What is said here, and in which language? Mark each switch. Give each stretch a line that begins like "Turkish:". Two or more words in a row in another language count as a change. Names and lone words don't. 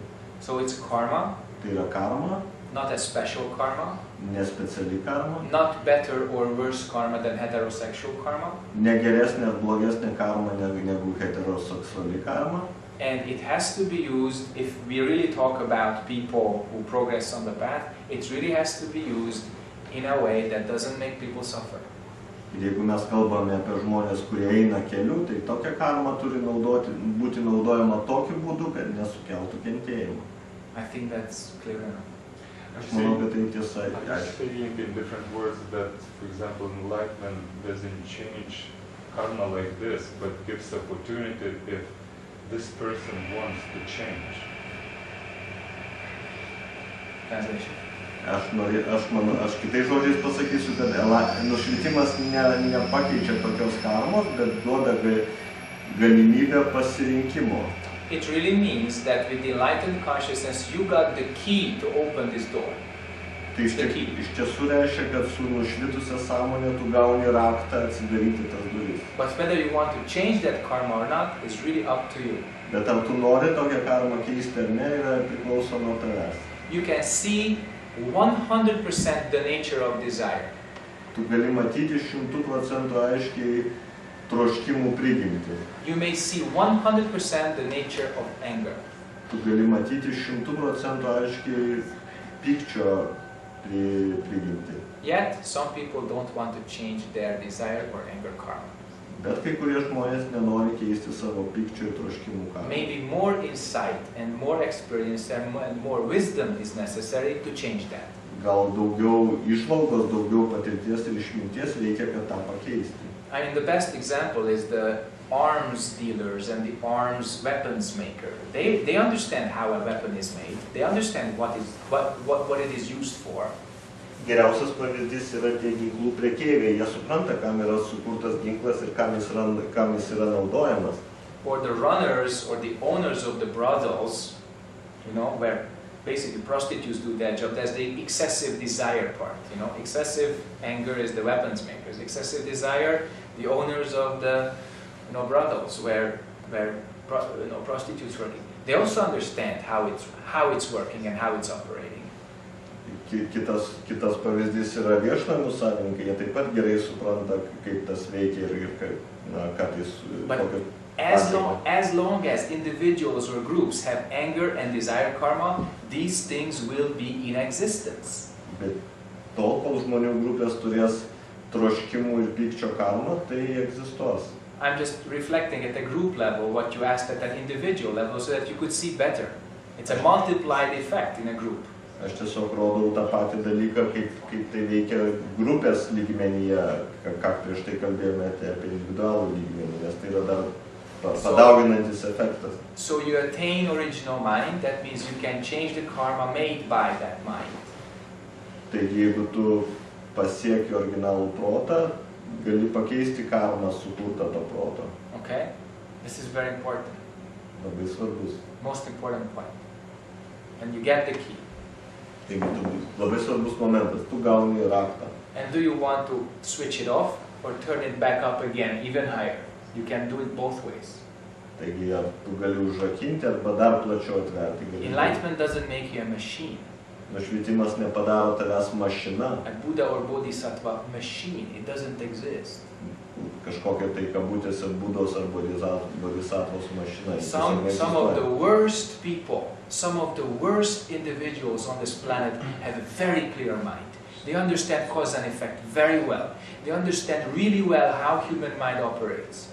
English: So it's karma,
Lithuanian: Tai yra karma,
English: not a special karma,
Lithuanian: nespeciali karma,
English: not better or worse karma than heterosexual karma,
Lithuanian: ne geresnė ar blogesnė karma negu heteroseksuali karma.
English: and it has to be used, if we really talk about people who progress on the path, it really has to be used in a way that doesn't make people suffer.
Lithuanian: Ir jeigu mes kalbame apie žmonės, kurie eina keliu, tai tokia karma turi būti naudojama tokiu būdu, kad nesukeltų kentėjimą.
English: I think that's clear enough.
Lithuanian: Aš manau, kad tai tiesa.
English: I'm saying in different words that, for example, enlightenment doesn't change karma like this, but gives opportunity if this person wants to change. Translation.
Lithuanian: Aš kitais žodžiais pasakysiu, kad nušvitimas nepakeičia tokios karmos, bet duoda galimybę pasirinkimo.
English: It really means that with the enlightened consciousness, you got the key to open this door.
Lithuanian: Tai iš tiesų reiškia, kad su nušvitusia sąmonė tu gauni raktą atsidaryti tas duris.
English: But whether you want to change that karma or not is really up to you.
Lithuanian: Bet ar tu nori tokią karmą keisti ar ne, yra priklauso nuo tavęs.
English: You can see 100% the nature of desire.
Lithuanian: Tu gali matyti 100% aiškiai troškimų prigimtį.
English: You may see 100% the nature of anger.
Lithuanian: Tu gali matyti 100% aiškiai pykčio prigimtį.
English: Yet, some people don't want to change their desire or anger karma.
Lithuanian: Bet kai kurie žmonės nenori keisti savo pykčio ir troškimų karmą.
English: Maybe more insight and more experience and more wisdom is necessary to change that.
Lithuanian: Gal daugiau išvalgos, daugiau patirties ir išminties reikia, kad tą pakeisti.
English: I mean, the best example is the arms dealers and the arms weapons maker. They understand how a weapon is made. They understand what it is used for.
Lithuanian: Geriausias pavyzdys yra tie ginklų prekeiviai. Jie supranta, kam yra sukurtas ginklas ir kam jis yra naudojamas.
English: Or the runners or the owners of the brothels, where basically prostitutes do their job. There's the excessive desire part, Excessive anger is the weapons makers. Excessive desire, the owners of the, brothels where prostitutes working. They also understand how it's working and how it's operating.
Lithuanian: Kitas pavyzdys yra viešnamių savininkai. Jie taip pat gerai supranta, kaip tas veikia ir kartais
English: As long as individuals or groups have anger and desire karma, these things will be in existence.
Lithuanian: Bet tol, kol žmonių grupės turės troškimų ir pykčio karmą, tai egzistuos.
English: I'm just reflecting at a group level what you asked at an individual level so that you could see better. It's a multiplied effect in a group.
Lithuanian: Aš tiesiog rodau tą patį dalyką, kaip tai veikia grupės lygmenyje, ką prieš tai kalbėjome apie individualų lygmenį, nes tai yra dar padauginantis efektas.
English: So you attain original mind, that means you can change the karma made by that mind.
Lithuanian: Taigi, jeigu tu pasieki originalų protą, gali pakeisti karmą sukurtą to proto.
English: Okay? This is very important.
Lithuanian: Labai svarbus.
English: Most important point. And you get the key.
Lithuanian: Taigi, labai svarbus momentas. Tu gauni raktą.
English: And do you want to switch it off or turn it back up again, even higher? You can do it both ways.
Lithuanian: Taigi, ar tu gali užrakinti arba dar plačiau atverti.
English: Enlightenment doesn't make you a machine.
Lithuanian: Nušvitimas nepadaro tavęs mašina,
English: a Buddha or Bodhisattva machine. It doesn't exist.
Lithuanian: kažkokia tai kabutėse Budos ar Bodhisattvos mašina. Jis tiesiog
English: Some of the
Lithuanian: neegzistuoja.
English: worst people, some of the worst individuals on this planet have a very clear mind. They understand cause and effect very well. They understand really well how human mind operates.